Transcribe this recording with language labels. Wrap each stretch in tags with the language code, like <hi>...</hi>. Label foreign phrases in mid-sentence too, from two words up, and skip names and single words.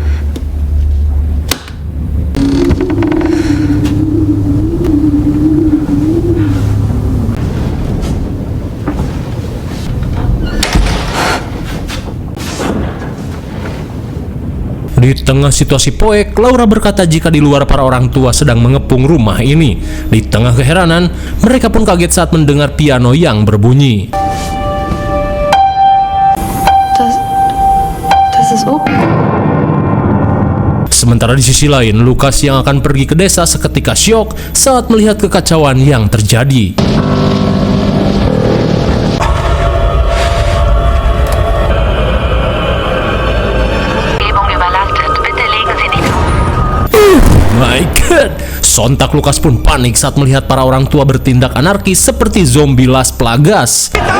<id>Di tengah situasi poek, Laura berkata jika di luar para orang tua sedang mengepung rumah ini. Di tengah keheranan, mereka pun kaget saat mendengar piano yang berbunyi.</id> <de>Das ist Opa.</de> <id>Sementara di sisi lain, Lukas yang akan pergi ke desa seketika syok saat melihat kekacauan yang terjadi.</id> <en>My God,</en> <id>sontak Lukas pun panik saat melihat para orang tua bertindak anarkis seperti zombie Las Plagas.</id>